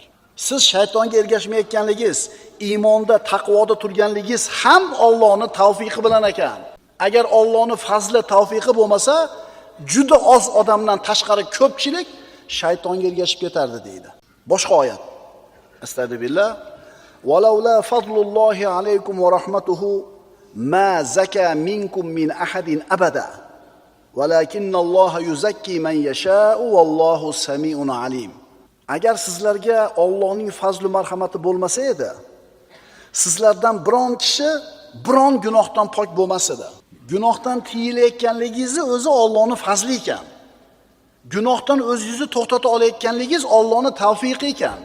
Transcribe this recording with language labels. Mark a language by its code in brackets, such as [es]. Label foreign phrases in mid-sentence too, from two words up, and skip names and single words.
[uz] Siz shaytonga ergashmayotganligingiz, iymonda, taqvoda turganligingiz ham Allohning tavfiqi bilan ekan. Agar Allohning fazli, tavfiqi bo'lmasa, juda oz odamdan tashqari ko'pchilik shaytonga ergashib ketardi deydi. Boshqa oyat. [ar] أستغفر الله ولولا فضل الله عليكم ورحمته ما زكى منكم من أحد أبدا. ولكن الله يزكي من يشاء والله سميع عليم. [uz] Agar sizlarga Allohning fazli marhamati bo'lmasa edi, sizlardan biron kishi biron gunohdan pok bo'lmas edi. Gunohdan tiyilayotganligingizni o'zi Allohning fazli ekan. Gunohdan o'zingizni to'xtata olayotganligingiz Allohning tavfiqi ekan.